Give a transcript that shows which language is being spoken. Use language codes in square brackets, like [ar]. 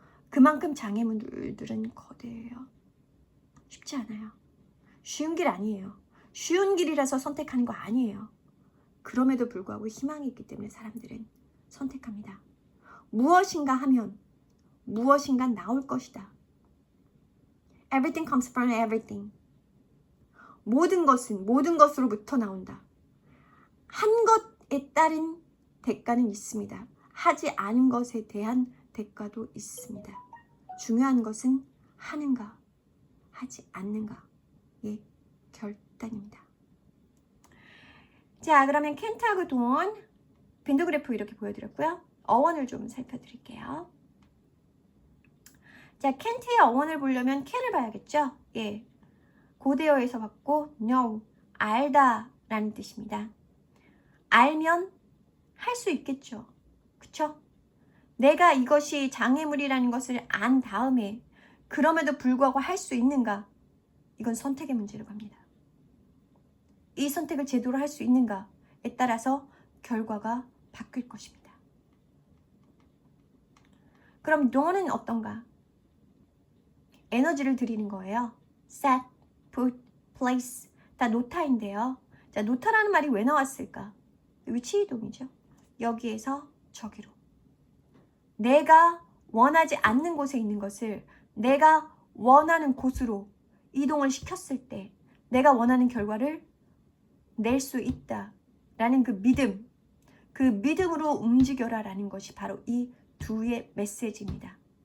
[ko] 그만큼 장애물들은 거대해요. 쉽지 않아요. 쉬운 길 아니에요. 쉬운 길이라서 선택하는 거 아니에요. 그럼에도 불구하고 희망이 있기 때문에 사람들은 선택합니다. 무엇인가 하면 무엇인가 나올 것이다. [en] Everything comes from everything. [ko] 모든 것은 모든 것으로부터 나온다. 한 것에 따른 대가는 있습니다. 하지 않은 것에 대한 대가도 있습니다. 중요한 것은 하는가, 하지 않는가의 결단입니다. 자, 그러면 can't하고 don't, 빈도 그래프 이렇게 보여드렸고요. 어원을 좀 살펴드릴게요. 자, can't의 어원을 보려면 can을 봐야겠죠? 예, 고대어에서 봤고 know, 알다 라는 뜻입니다. 알면 할 수 있겠죠. 그쵸? 내가 이것이 장애물이라는 것을 안 다음에 그럼에도 불구하고 할 수 있는가? 이건 선택의 문제로 갑니다. 이 선택을 제대로 할 수 있는가에 따라서 결과가 바뀔 것입니다. 그럼 너는 어떤가? 에너지를 드리는 거예요. set, put, place 다 노타인데요. 자, 노타라는 말이 왜 나왔을까? 위치 이동이죠. 여기에서 저기로. 내가 원하지 않는 곳에 있는 것을 내가 원하는 곳으로 이동을 시켰을 때 내가 원하는 결과를 낼 수 있다라는 그 믿음, 그 믿음으로 움직여라 라는 것이 바로 이 두의 메시지입니다.